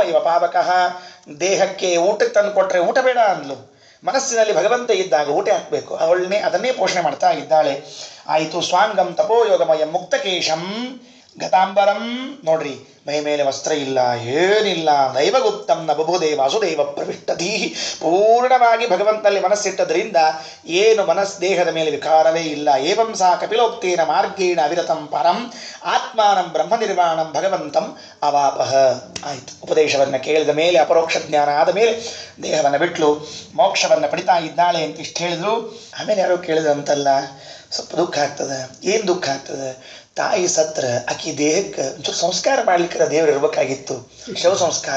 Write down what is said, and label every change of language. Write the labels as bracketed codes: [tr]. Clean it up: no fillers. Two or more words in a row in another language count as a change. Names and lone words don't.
[kn] ದೇಹಕ್ಕೆ ಊಟಕ್ಕೆ ತಂದು ಕೊಟ್ರೆ ಊಟ ಬೇಡ ಅಂದ್ಲು, ಮನಸ್ಸಿನಲ್ಲಿ ಭಗವಂತ ಇದ್ದಾಗ ಊಟ ಹಾಕಬೇಕು, ಅದನ್ನೇ ಪೋಷಣೆ ಮಾಡ್ತಾ ಇದ್ದಾಳೆ. [sa] ಆಯಿತು. ಸ್ವಾಂಗಂ ತಪೋಯೋಗಮಯ ಮುಕ್ತಕೇಶಂ ಗತಾಂಬರಂ. [kn] ನೋಡ್ರಿ, ಮೈ ಮೇಲೆ ವಸ್ತ್ರ ಇಲ್ಲ, ಏನಿಲ್ಲ. [sa] ದೈವಗುಪ್ತಂ ನ ಬಭುದೇ ವಾಸುದೇವ ಪ್ರವಿಷ್ಟಧೀ. [kn] ಪೂರ್ಣವಾಗಿ ಭಗವಂತನಲ್ಲಿ ಮನಸ್ಸಿಟ್ಟದ್ರಿಂದ ಏನು ದೇಹದ ಮೇಲೆ ವಿಕಾರವೇ ಇಲ್ಲ. [sa] ಏವಂ ಸಾ ಕಪಿಲೋಕ್ತೇನ ಮಾರ್ಗೇಣ ಅವಿರತಂ ಪರಂ ಆತ್ಮಾನಂ ಬ್ರಹ್ಮ ನಿರ್ವಾಣಂ ಭಗವಂತಂ ಅವಾಪಹ. [kn] ಆಯಿತು. ಉಪದೇಶವನ್ನು ಕೇಳಿದ ಮೇಲೆ, ಅಪರೋಕ್ಷ ಜ್ಞಾನ ಆದ ಮೇಲೆ ದೇಹವನ್ನು ಬಿಟ್ಲು ಮೋಕ್ಷವನ್ನು ಪಡಿತಾ ಇದ್ದಾಳೆ ಅಂತ ಇಷ್ಟು ಹೇಳಿದ್ರು. ಆಮೇಲೆ ಯಾರೋ ಕೇಳಿದ್ರಂತಲ್ಲ, ಸ್ವಲ್ಪ ದುಃಖ ಆಗ್ತದೆ. ಏನು ದುಃಖ ಆಗ್ತದೆ? ತಾಯಿ ಸತ್ರ ಆಕಿ ದೇಹಕ್ಕೆ ಒಂಚೂರು ಸಂಸ್ಕಾರ ಮಾಡ್ಲಿಕ್ಕೆ ದೇವ್ರು ಇರ್ಬೇಕಾಗಿತ್ತು, ಶವ ಸಂಸ್ಕಾರ.